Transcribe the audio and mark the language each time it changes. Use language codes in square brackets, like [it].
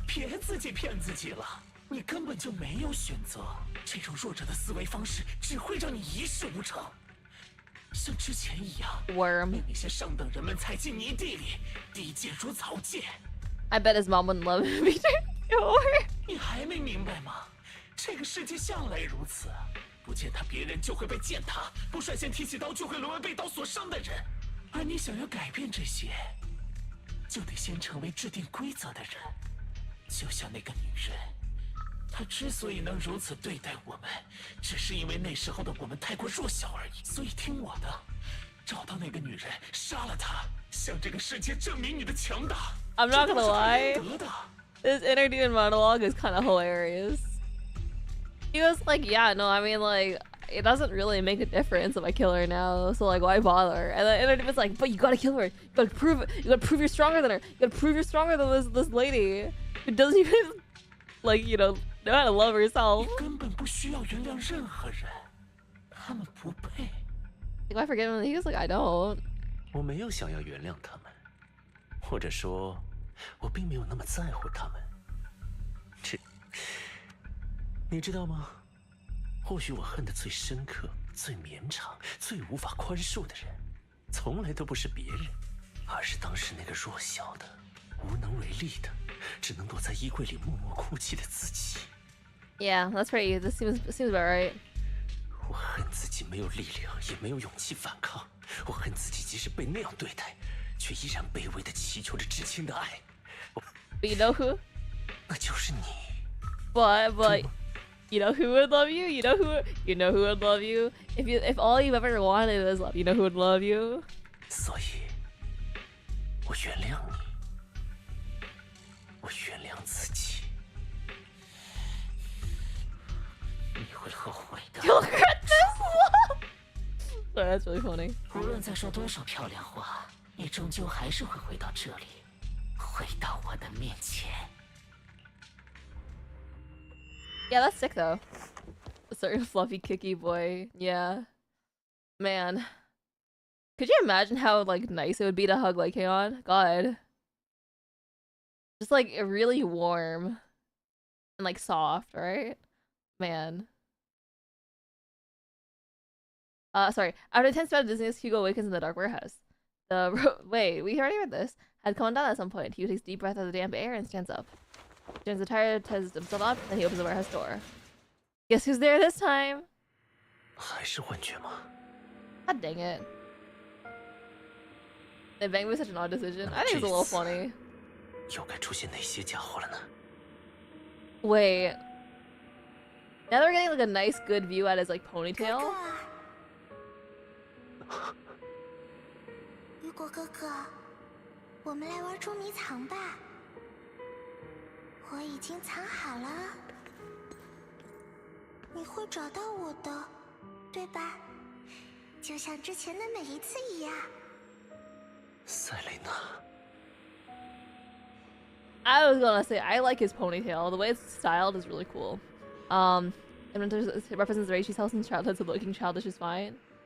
[zh] 别自己骗自己了，你根本就没有选择。这种弱者的思维方式只会让你一事无成，像之前一样， [en] Worm. [zh] 被那些上等人们踩进泥地里，低贱如草芥。 [en] I bet his mom wouldn't love him if he turned over. [zh] 你还没明白吗？这个世界向来如此，不践踏别人就会被践踏，不率先提起刀就会沦为被刀所伤的人。而你想要改变这些，就得先成为制定规则的人。就像那个女人，她之所以能如此对待我们，只是因为那时候的我们太过弱小而已。所以听我的，找到那个女人，杀了她，向这个世界证明你的强大。 [en] I'm not gonna lie. [zh] 得的。 [en] This inner demon monologue is kind of hilarious. He was like, yeah, no, I mean, like, it doesn't really make a difference if I kill her now, so, like, why bother? And then inner demon's like, but you gotta kill her. You gotta prove it. You gotta prove you're stronger than her. You gotta prove you're stronger than this lady who doesn't even, like, you know how to love herself. [zh] 你根本不需要原谅任何人，他们不配。 [en] Like, I forget him. He was like, I don't. [zh] 我没有想要原谅他们，或者说，我并没有那么在乎他们。你知道吗？或许我恨得最深刻、最绵长、最无法宽恕的人，从来都不是别人，而是当时那个弱小的、无能为力的，只能躲在衣柜里默默哭泣的自己。 [en] Yeah, that's right. This seems about right. [zh] 我恨自己没有力量，也没有勇气反抗。我恨自己即使被那样对待，却依然卑微的祈求着至亲的爱。 [en] But you know who? [zh] 那就是你。 [en] But you know who would love you? You know who would love you? If all you ever wanted was love, you know who would love you? [zh] 所以，我原谅你，我原谅自己。你会后悔的。 [en] You'll regret this one. Sorry, that's really funny. [zh] 无论再说多少漂亮话，你终究还是会回到这里，回到我的面前。 [en] Yeah, that's sick though. A certain fluffy kicky boy. Yeah. Man. Could you imagine how like nice it would be to hug like Heion? God. Just like really warm and like soft, right? Man. Sorry. After intense bout of dizziness, Hugo awakens in the dark warehouse. Wait, we already read this. Had come down at some point. Hugo takes a deep breath of the damp air and stands up. Turns the tire, ties himself up, and he opens the warehouse door. Guess who's there this time? [zh] 还是幻觉吗？ [en] God dang it. They bang with such an odd decision. I think it's a little funny. [zh] 又该出现哪些家伙了呢？ [en] Wait. Now that we're getting like a nice good view at his like ponytail. [zh] 雨果哥哥，我们来玩捉迷藏吧。我已经藏好了，你会找到我的，对吧？就像之前的每一次一样。塞蕾娜。 [en] I was gonna say I like his ponytail. The way it's styled is really cool. And it represents the way she tells him childhood, so looking childish is fine.